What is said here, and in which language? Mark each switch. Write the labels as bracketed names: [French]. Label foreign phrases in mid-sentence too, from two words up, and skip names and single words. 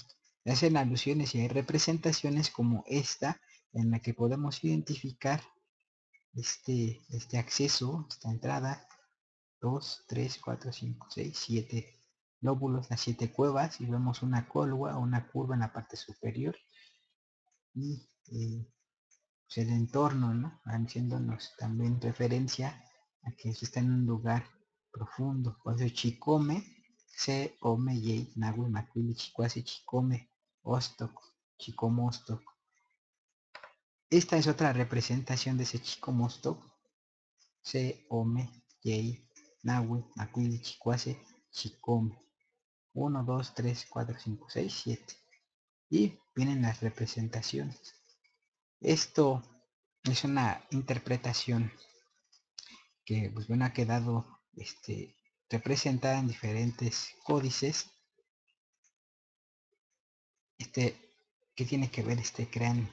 [Spanish] Hacen alusiones y hay representaciones como esta, en la que podemos identificar este acceso, esta entrada, 2, 3, 4, 5, 6, 7 lóbulos, las 7 cuevas, y vemos una una curva en la parte superior, y pues el entorno, ¿no? Haciéndonos también referencia a que está en un lugar profundo. Por eso [Nahuatl languages] Chicome, se ome yei, nahue macuili, chicuase, chicome, ostoc, chicomostoc. [Spanish] Esta es otra representación de ese chicomostoc, [Nahuatl languages] se ome yei, nahue macuili, chicuase, chicome. [Spanish] 1, 2, 3, 4, 5, 6, 7. Y vienen las representaciones. Esto es una interpretación que pues bueno ha quedado representada en diferentes códices ¿Qué tiene que ver este cráneo?